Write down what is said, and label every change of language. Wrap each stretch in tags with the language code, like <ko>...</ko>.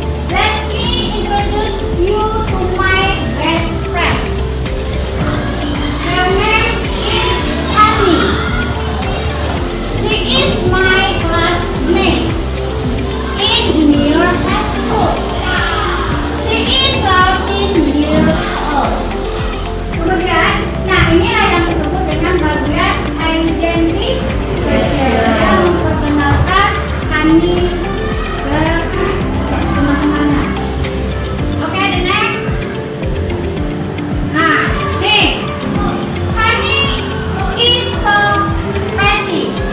<en>Let me introduce you to my best friend. Her name is Annie. She is my classmate in junior high school. She is 13 years old.</en> <id>Kemudian, nah inilah yang disebut dengan bagian identification yang memperkenalkan Annie ke teman-temannya.</id> <en>Oke, the next. Nah, nih, Annie is so pretty.</en>